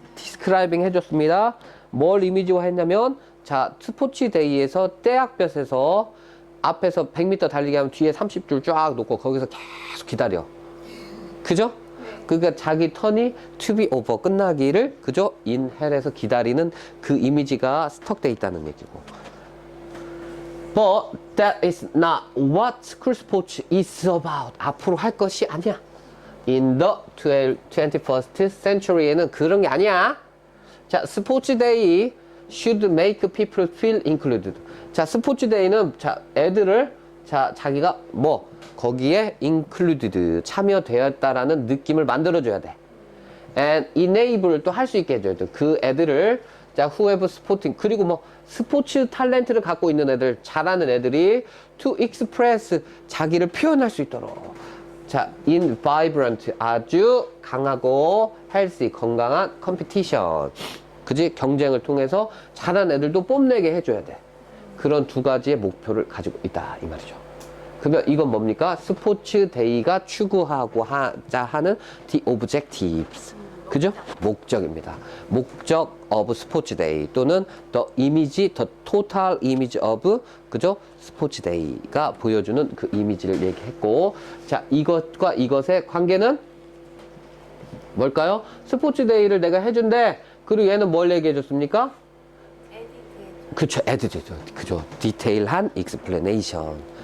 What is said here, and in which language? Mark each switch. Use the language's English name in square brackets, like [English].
[Korean] 디스크라이빙 해줬습니다. 뭘 이미지화 했냐면, 자, 스포츠 데이에서 떼약볕에서 앞에서 100m 달리기 하면 뒤에 30줄 쫙 놓고 거기서 계속 기다려. 그죠? 그러니까 자기 턴이 [English] to be over [Korean] 끝나기를 그죠? in hell에서 기다리는 그 이미지가 스톡돼 있다는 얘기고. [English] But that is not what school sports is about. [Korean] 앞으로 할 것이 아니야. [English] In the 21st century [Korean] 에는 그런 게 아니야. 자, [English] 스포츠 데이 should make people feel included. [Korean] 자, 스포츠 데이는 자, 애들을 자, 자기가 뭐 거기에 included 참여되었다라는 느낌을 만들어줘야 돼. [English] And enable [Korean] 또 할 수 있게 해줘야 돼. 그 애들을 자, [English] who have sporting [Korean] 그리고 뭐 스포츠 탤런트를 갖고 있는 애들, 잘하는 애들이 [English] to express [Korean] 자기를 표현할 수 있도록. 자, [English] in vibrant [Korean] 아주 강하고 [English] healthy [Korean] 건강한 [English] competition. [Korean] 그지? 경쟁을 통해서 잘하는 애들도 뽐내게 해줘야 돼. 그런 두 가지의 목표를 가지고 있다 이 말이죠. 그러면 이건 뭡니까? 스포츠 데이가 추구하고 하자 하는 [English] the objectives. [Korean] 그죠? 목적입니다. 목적 of 스포츠 데이 또는 [English] the image, the total image of [Korean] 그죠? 스포츠 데이가 보여주는 그 이미지를 얘기했고, 자, 이것과 이것의 관계는 뭘까요? 스포츠 데이를 내가 해준대. 그리고 얘는 뭘 얘기해 줬습니까? 그쵸, 에디트. 그죠. 디테일한 explanation.